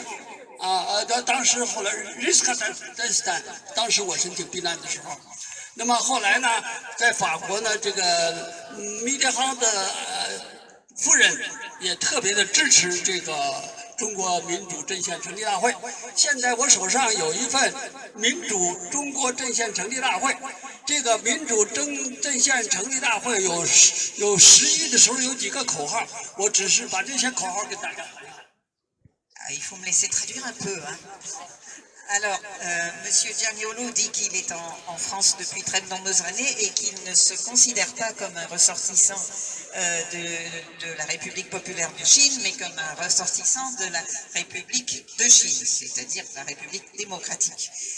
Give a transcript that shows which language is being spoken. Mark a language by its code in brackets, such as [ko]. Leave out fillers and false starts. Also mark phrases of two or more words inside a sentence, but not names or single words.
[zh] 当时后来Giscard，当时我申请避难的时候，那么后来呢，在法国呢，这个密特朗的夫人也特别的支持这个中国民主阵线成立大会。现在我手上有一份民主中国阵线成立大会，这个民主阵线成立大会有11的时候有几个口号，我只是把这些口号给大家。 [fr] Il faut me laisser traduire un peu. Hein. Alors, Monsieur Gianniolo dit qu'il est en France depuis très de nombreuses années et qu'il ne se considère pas comme un ressortissant de la République populaire de Chine, mais comme un ressortissant de la République de Chine, c'est-à-dire la République démocratique.